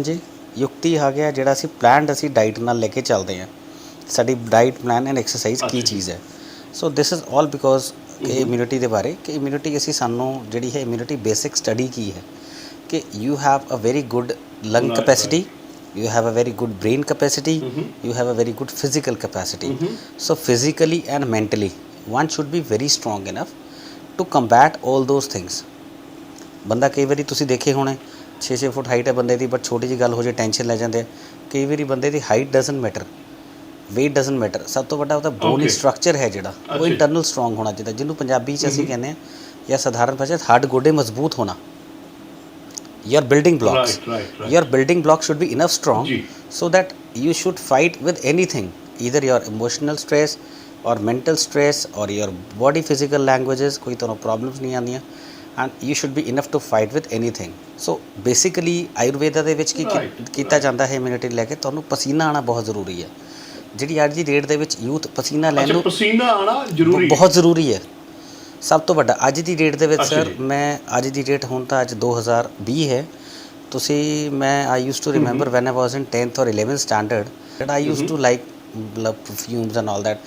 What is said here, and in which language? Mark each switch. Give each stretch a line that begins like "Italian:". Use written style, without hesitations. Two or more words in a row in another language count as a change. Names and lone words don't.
Punjabi: ਜੀ ਯੁਕਤੀ ਆ ਗਿਆ ਜਿਹੜਾ ਅਸੀਂ ਪਲਾਨਡ ਅਸੀਂ ਡਾਈਟ ਨਾਲ ਲੈ ਕੇ ਚੱਲਦੇ ਹਾਂ। ਸਾਡੀ
English: diet plan and exercise
Punjabi: ਕੀ ਚੀਜ਼ ਹੈ।
English: So this is all because
Punjabi: ਕਿ ਇਮਿਊਨਿਟੀ ਦੇ ਬਾਰੇ ਕਿ ਇਮਿਊਨਿਟੀ ਅਸੀਂ ਸਾਨੂੰ ਜਿਹੜੀ ਹੈ
English: immunity basic study
Punjabi: ਕੀ ਹੈ ਕਿ
English: you have a very good lung capacity, you have a very good brain capacity, you have a very good physical capacity. So physically and mentally one should be very strong enough to combat all those things.
Punjabi: ਬੰਦਾ ਕਈ ਵਾਰੀ ਤੁਸੀਂ ਦੇਖੇ ਹੋਣੇ 6 ਫੁੱਟ ਹਾਈਟ ਹੈ ਬੰਦੇ ਦੀ, ਬਟ ਛੋਟੀ ਜਿਹੀ ਗੱਲ ਹੋ ਜੇ ਟੈਨਸ਼ਨ ਲੈ ਜਾਂਦੇ। ਕਈ ਵਾਰੀ ਬੰਦੇ ਦੀ ਹਾਈਟ
English: doesn't matter, weight doesn't matter,
Punjabi: ਸਭ ਤੋਂ ਵੱਡਾ ਉਹਦਾ ਬੋਨੀ
English: Okay.
Punjabi: ਸਟਰਕਚਰ ਹੈ ਜਿਹੜਾ ਉਹ ਅੱਛਾ।
English: internal strong
Punjabi: ਹੋਣਾ ਚਾਹੀਦਾ, ਜਿਹਨੂੰ ਪੰਜਾਬੀ 'ਚ ਅਸੀਂ ਕਹਿੰਦੇ ਹਾਂ ਜਾਂ ਸਧਾਰਨ ਭਾਸ਼ਾ 'ਚ ਹੱਡ ਗੋਡੇ ਮਜ਼ਬੂਤ ਹੋਣਾ।
English: your building blocks Right. your building blocks should be enough strong
Hindi: जी।
English: so that you should fight with anything, either your emotional stress or mental stress or your body physical languages,
Punjabi: ਕੋਈ ਤੁਹਾਨੂੰ problems ਨਹੀਂ ਆਉਂਦੀਆਂ,
English: and you should be enough to fight with anything. so basically
Punjabi: ਆਯੁਰਵੇਦਾ ਦੇ ਵਿੱਚ ਕੀ
English: Right,
Punjabi: ਕੀਤਾ ਜਾਂਦਾ ਹੈ immunity ਲੈ ਕੇ, ਤੁਹਾਨੂੰ ਪਸੀਨਾ ਆਉਣਾ ਬਹੁਤ ਜ਼ਰੂਰੀ ਹੈ। ਜਿਹੜੀ ਅੱਜ ਦੀ ਡੇਟ ਦੇ ਵਿੱਚ ਯੂਥ ਪਸੀਨਾ ਲੈਣ ਅੱਛਾ, ਨੂੰ ਪਸੀਨਾ ਆਣਾ ਜ਼ਰੂਰੀ ਹੈ। ਬਹੁਤ ਜ਼ਰੂਰੀ ਹੈ। ਸਭ ਤੋਂ ਵੱਡਾ ਅੱਜ ਦੀ ਡੇਟ ਦੇ ਵਿੱਚ ਅੱਛਾ ਸਰ, ਜੀ। ਮੈਂ ਅੱਜ ਦੀ ਡੇਟ ਹੁਣ ਤਾਂ ਅੱਜ 2020 ਹੈ, ਤੁਸੀਂ ਮੈਂ
English: I used to remember when I was in 10th or 11th standard I used to like perfumes and all that.